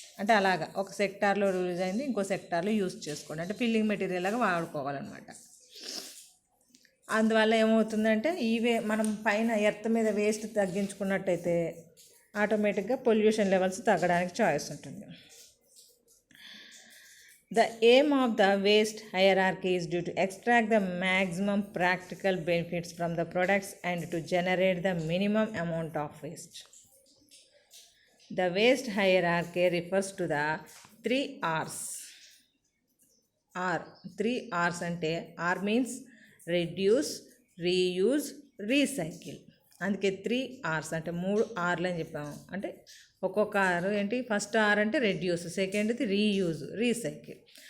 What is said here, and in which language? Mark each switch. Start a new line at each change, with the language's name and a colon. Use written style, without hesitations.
Telugu: అంటే అలాగా ఒక సెక్టార్లో రిలీజ్ అయింది ఇంకో సెక్టార్లో యూస్ చేసుకోండి, అంటే ఫిల్లింగ్ మెటీరియల్ లాగా వాడుకోవాలన్నమాట. అందువల్ల ఏమవుతుందంటే మనం పైన ఎర్త్ మీద వేస్ట్ తగ్గించుకున్నట్టయితే ఆటోమేటిక్గా పొల్యూషన్ లెవెల్స్ తగ్గడానికి ఛాయిస్ ఉంటుంది.
English: The aim of the waste hierarchy is due to extract the maximum practical benefits from the products and to generate the minimum amount of waste. The waste hierarchy refers to the 3 R's.
Telugu: Three ఆర్స్ అంటే are means reduce, reuse, recycle. అందుకే 3 R's అంటే 3 R'లు అని చెప్పాము. అంటే ఒక్కొక్క are ఏంటి, first are అంటే reduce, సెకండ్ది రీయూజ్, రీసైకిల్.